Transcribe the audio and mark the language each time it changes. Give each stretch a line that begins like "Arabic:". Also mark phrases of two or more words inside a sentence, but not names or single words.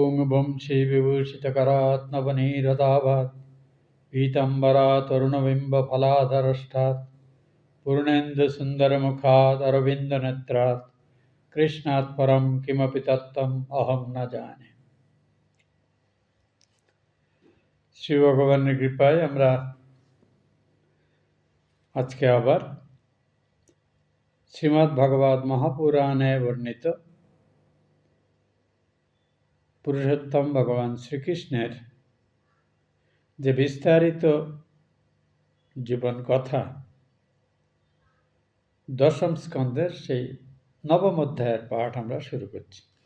Sanskrit: वंशी विभूषितकरात्नवनीरदाभात् पीताम्बरा तरुणबिम्बफलाधरष्टात् पूर्णेन्दुसुन्दरमुखात् अरविन्दनेत्रात् कृष्णात् परं किमपि तत्त्वम् अहं न जाने।
Bangla: শ্রী ভগবানের কৃপায় আমরা আজকে আবার শ্রীমদ্ ভগবত মহাপুরাণে বর্ণিত পুরুষোত্তম ভগবান শ্রীকৃষ্ণের যে বিস্তারিত জীবন কথা দশম স্কন্ধের সেই নবম অধ্যায়ের পাঠ আমরা শুরু করছি।